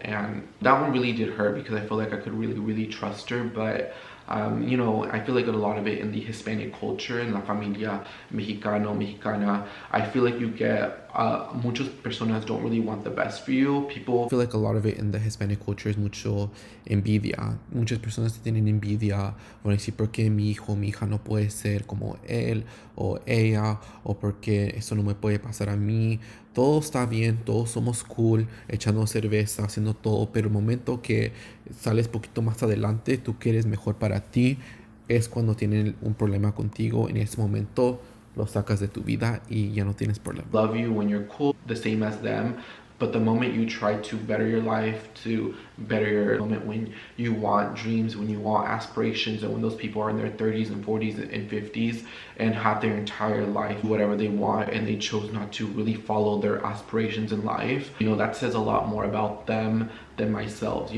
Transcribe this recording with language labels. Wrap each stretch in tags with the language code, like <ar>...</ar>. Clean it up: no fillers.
<en>And that one really did hurt, because I feel like I could really trust her. But you know, I feel like a lot of it in the Hispanic culture, in</en> <es>la familia mexicana,</es> <en>I feel like you get</en> <es>muchas personas</es> <en>don't really want the best for you. People, I feel like a lot of it in the Hispanic culture is</en> <es>mucho envidia. Muchas personas tienen envidia, van a decir, ¿por qué mi hijo, mi hija no puede ser como él o ella? O ¿por qué eso no me puede pasar a mí? Todo está bien, todos somos cool, echando cerveza, haciendo todo, pero el momento que sales poquito más adelante, tú quieres mejor para ti, es cuando tienen un problema contigo. En ese momento lo sacas de tu vida y ya no tienes problema.</es> <en>Love you when you're cool, the same as them. But the moment you try to better your life, to better your moment, when you want dreams, when you want aspirations, and when those people are in their 30s and 40s and 50s and have their entire life whatever they want, and they chose not to really follow their aspirations in life, you know, that says a lot more about them than myself.</en>